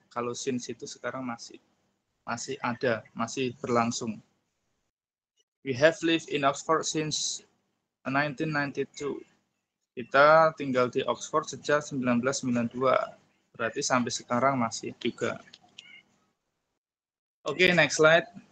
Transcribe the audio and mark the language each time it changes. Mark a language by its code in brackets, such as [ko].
[id] Kalau since itu sekarang masih ada, masih berlangsung. [en] We have lived in Oxford since 1992. [id] Kita tinggal di Oxford sejak 1992. Berarti sampai sekarang masih juga. Oke, [en] next slide.